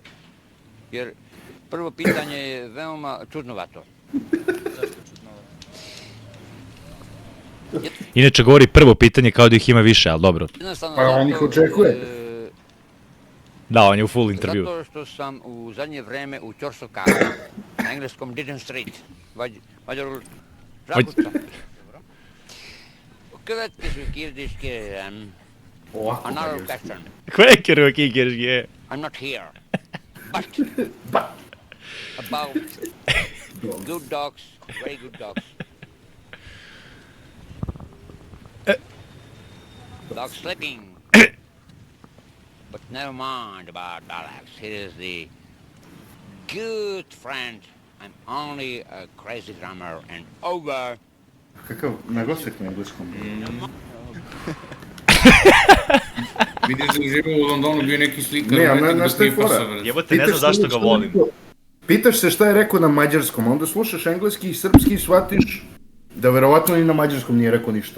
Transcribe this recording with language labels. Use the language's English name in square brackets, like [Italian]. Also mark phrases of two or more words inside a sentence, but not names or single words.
[Serbian] Jer prvo pitanje je veoma čudnovato. Zašto čudnovato? Inače govori prvo pitanje kao da ih ima više, ali dobro. Jednostavno Pa on ih očekuje. Da, on je u full intervju. Zato što sam u zadnje vreme u Ćorsokanu, na engleskom [English] Didn't Street, Mađaru Žakuća. [Hungarian] Következő kérdést kérem, [Serbian] Ovako. [English] a narrow question. Kvekeru kikerške. I'm not here. But about good dogs, very good dogs. Dog slipping. But never mind about Alex. He is the good friend. I'm only a crazy grammar and over. [Serbian] Kakav naglasak na engleskom? Vidiš da živi u Londonu, bio neki slikar. Ne, a umetnik na do šta je Clippersa, fora? brate. Jebote, ne znam zašto ga volim. Pitaš se šta je rekao na mađarskom, onda slušaš engleski i srpski i shvatiš da verovatno ni na mađarskom nije rekao ništa.